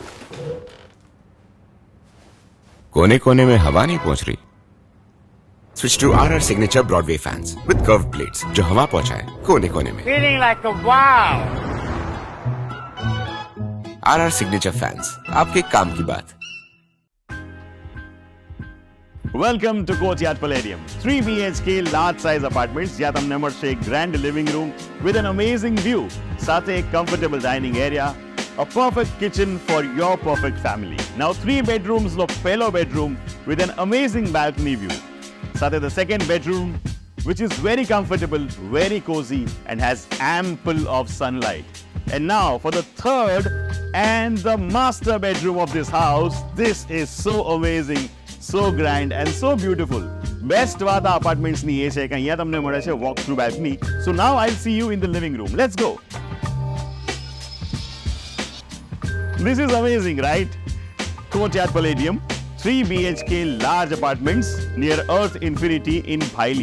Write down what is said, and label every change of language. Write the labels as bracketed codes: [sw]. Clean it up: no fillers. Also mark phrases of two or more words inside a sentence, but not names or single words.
[hi] कोने कोने में हवा नहीं पहुंच रही. [en] switch to RR signature Broadway fans with curve plates [hi] जो हवा पहुंचाए कोने कोने में. [en] feeling like a wow. RR signature fans, [hi] आपके काम की बात. [en] welcome to Courtyard Palladium 3 BHK large size apartments [gu] જ્યાં તમને મળશે [en] grand living room with an amazing view [gu] સાથે એક [en] comfortable dining area, a perfect kitchen for your perfect family. Now 3 bedrooms [gu] નો પહેલો [en] બેડરૂમ with an amazing balcony view. સાથે the second bedroom which is very comfortable, very cozy and has ample of sunlight. And now for the third and the master bedroom of this house. This is so amazing. so grand and so beautiful. બેસ્ટ વાત આ અપાર્ટમેન્ટ્સની એ છે કે અહીંયા તમને મળે છે walk through balcony. so now I see you in the living room. Let's go. This is amazing, right? Courtyard Palladium, 3 BHK large apartments near Earth Infinity in Bhaili.